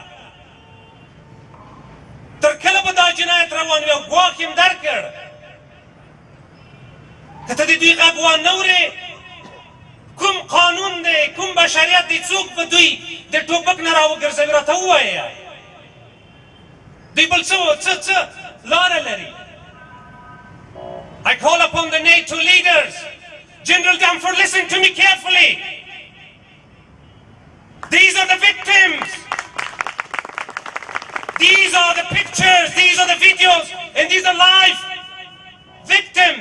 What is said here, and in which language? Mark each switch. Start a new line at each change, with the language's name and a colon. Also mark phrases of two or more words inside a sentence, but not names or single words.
Pashto: تر کله به دا جنایت روان وي او ګواښ یې درکړ؟ که ته د دوی غږ وانهورې، کوم قانون دی، کوم بشریت دی، څوک به دوی د ټوپک نه راوګرځوي؟ راته ووایه دوی بل څه لاره لري؟
English: I call upon the NATO leaders. General Danford, listen to me carefully. These are the victims. These are the pictures, these are the videos, and these are live victims.